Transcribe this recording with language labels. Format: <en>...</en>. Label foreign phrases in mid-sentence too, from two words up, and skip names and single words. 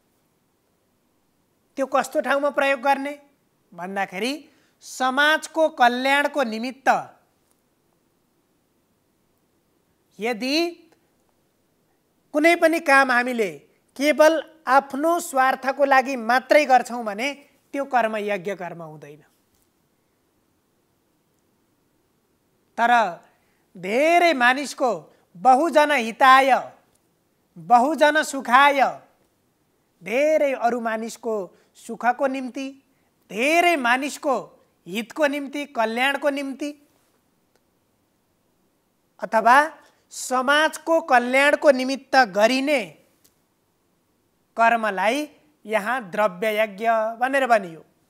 <ne>त्यो कस्तो ठाउँमा प्रयोग गर्ने भन्दाखेरि समाजको कल्याणको निमित्त यदि कुनै पनि काम हामीले केवल आफ्नो स्वार्थको लागि मात्रै गर्छौं भने त्यो कर्म यज्ञ कर्म हुँदैन। तर धेरै मानिसको</ne> <sa>बहुजन हिताय बहुजन सुखाय,</sa> <ne>धेरै अरू मानिसको सुखको निम्ति, धेरै मानिसको हितको निम्ति, कल्याणको निम्ति अथवा समाजको कल्याणको निमित्त गरिने कर्मलाई यहाँ द्रव्य यज्ञ भनेर भनियो।</ne>